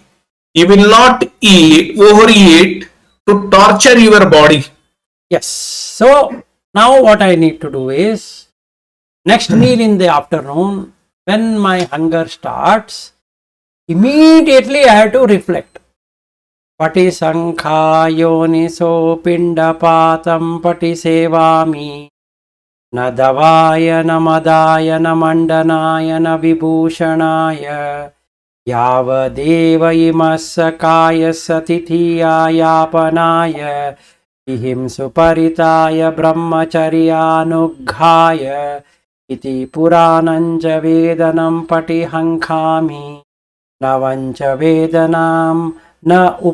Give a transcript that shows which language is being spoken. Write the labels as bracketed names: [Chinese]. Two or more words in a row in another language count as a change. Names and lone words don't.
[English] You will not overeat to torture your body. Yes. So now what I need to do is, next meal in the afternoon, when my hunger starts, immediately I have to reflect. [Pali] Pati sankha yoniso pindapatam pati sevami. Na davaya na madaya na mandanaya na vibhushanaya. Yavadeva imasakaya satithiyaya ihim suparitaya brahmacharyanughaya iti purananja vedanam patihankhami navancha vedanam na